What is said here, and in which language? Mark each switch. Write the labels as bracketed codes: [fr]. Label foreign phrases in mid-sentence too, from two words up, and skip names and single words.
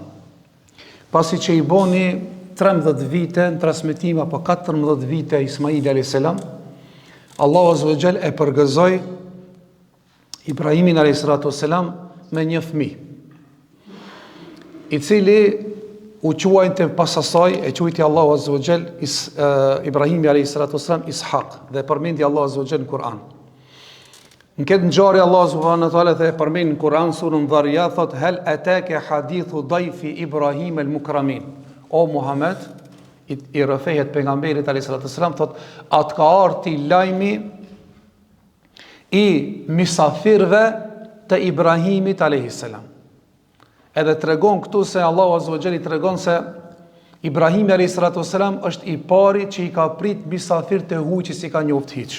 [sq] Pasi që i boni 13 vite në transmetim apo 14 vite Ismaili [ar] عليه السلام, [sq] Allahu [ar] عز وجل [sq] e përgëzoi Ibrahimin [ar] عليه السلام [sq] me një fëmijë, i cili u quajte pas asaj, e quajti Allahu [ar] عز وجل [sq] Ibrahimi [ar] عليه السلام [sq] Ishaq, dhe përmendi Allahu [ar] عز وجل [sq] në Kur'an. Në këtë ngjarje Allahu [ar] سبحانه وتعالى [sq] dhe përmend në Kur'an surën Dhariyat thot: [ar] "هل أتاك حديث ضيف إبراهيم المكرمين." [sq] O Muhammed, i rrëfehet pejgamberit [ar] عليه السلام, [sq] thot: "Atë ka ardhi lajmi i misafirëve të Ibrahimit [ar] عليه السلام." [sq] Edhe tregon këtu se Allahu [ar] عز وجل [sq] i tregon se Ibrahimi [ar] عليه السلام [sq] është i pari që i ka prit misafir të huaj që si ka njoft hiç.